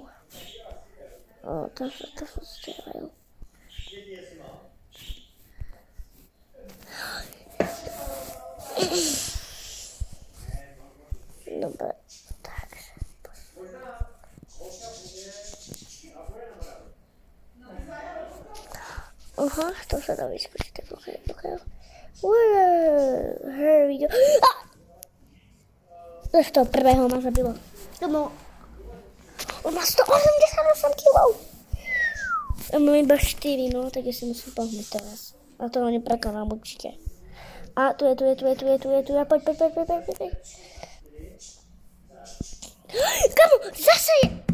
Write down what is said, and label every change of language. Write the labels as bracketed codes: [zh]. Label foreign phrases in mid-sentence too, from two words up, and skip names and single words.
[sk] To sa strieľajú. Dobre, takže... to sa dá vyskúčiť, tak OK. [en] Here we go. [sk] Z toho prvého ma zabilo. On má 188 kg. A mám iba 4, tak ja si musím pohnúť teraz. A to ho neprekonám určite. A tu je. Poď. Kamo, zase je...